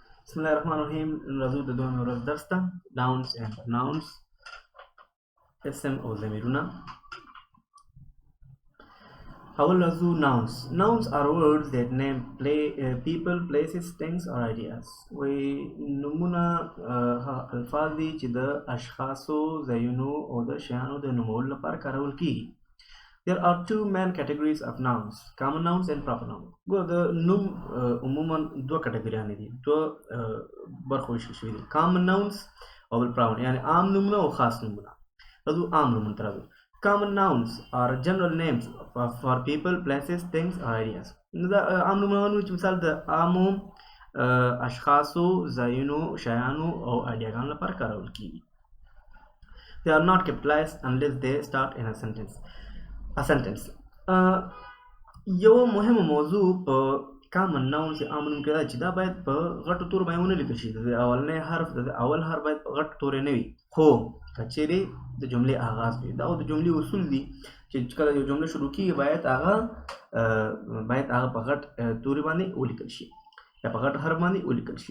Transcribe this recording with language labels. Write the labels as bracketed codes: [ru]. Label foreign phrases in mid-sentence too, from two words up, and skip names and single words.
[ar] بسم الله الرحمن الرحیم. [ps] راځو د دویمې ورځ درس ته. [en] Nouns and Pronouns، [ps] اسم او ضمیرونه. اول راځو nouns. [en] Nouns are words that name people, places, things or ideas. [ps] وی نومونه الفاظ دي چې د اشخاصو، ځایونو او د شیانو د نومولو لپاره کارول کیږي. [en] There are two main categories of nouns: common nouns and proper nouns. [ps] ګوره د نوم عموما دوه کټګوریانې دي، دوه برخو ویشل شوي دي: [en] common nouns [ps] او بل proper، یعنی عام نومونه او خاص نومونه. راځو عام نومونو ته راځو. [en] Common nouns are general names for people, places, things or ideas. [ps] دا عام نومونه چې مثال د عامو اشخاصو، ځایونو، شیانو او ایډیاګانو لپاره کارول کیږي. [en] They are not capitalized unless they start in a sentence. [ps] یو مهمه موضوع په [en] common noun [ps] چې عام نوم کې دا چې دا باید په غټو تورو باندې ونه لیکل شي. د اولنی حرف د اول حرف باید په غټو تورې نه وي، خو که چیرې د جملې آغاز وي. دا د جملې اصول دي چې کله یو جمله شروع کیږي باید هغه په غټ تورې باندې ولیکل شي یا په غټ حرف باندې ولیکل شي.